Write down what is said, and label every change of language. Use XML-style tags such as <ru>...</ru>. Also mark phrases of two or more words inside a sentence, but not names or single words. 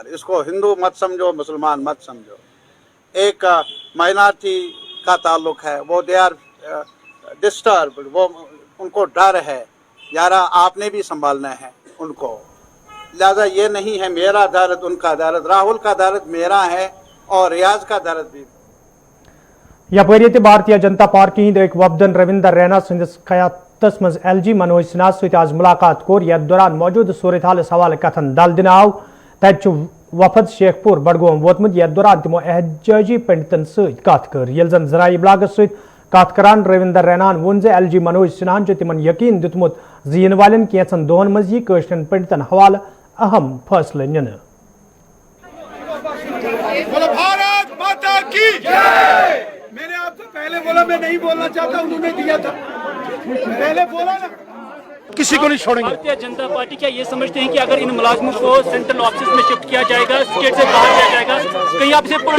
<hi>इसको हिंदू मत समझो, मुसलमान मत समझो। एक माइनॉरिटी का ताल्लुक है, वो</hi> <en>they are disturb,</en> <hi>वो उनको डर है यार। आपने भी संभालना है उनको। लिहाजा ये नहीं है मेरा दर्द उनका दर्द, राहुल का दर्द मेरा है और रियाज का दर्द भी।</hi> <ks>यपरि भारतीय जनता पार्टी हिंद एक वफदन रविंदर रैना सिंधिस क़यादतस मज LG मनोज सिन्हा सहित आज मुलाकात कोर यथ दौरान मौजूद सूरत हालस हवाले कथन दल दिन आव तत वफद शेखपुर बडगोम वोतमुत यथ दौरान तमो एहजाजी पंडितन सहित कथ कर ये जन जराई इब्लागस सहित कथ करान रविंदर रैनान वोन LG मनोज सिन्हान तिमन यकीन दितमुत इन वालन कैंसन दोहन मज यी कशरन पंडितन हवाले अहम फैसले निन।</ks> <hi>भारत माता की जय। मैंने आपसे पहले बोला, मैं नहीं बोलना चाहता, उन्होंने दिया था, पहले बोला ना। किसी को नहीं छोड़ेंगे। भारतीय जनता पार्टी क्या ये समझते हैं कि अगर इन मुलाजिमों को</hi> <en>central office</en> <hi>में शिफ्ट किया जाएगा, स्टेट से बाहर किया जाएगा, कहीं आपसे</hi>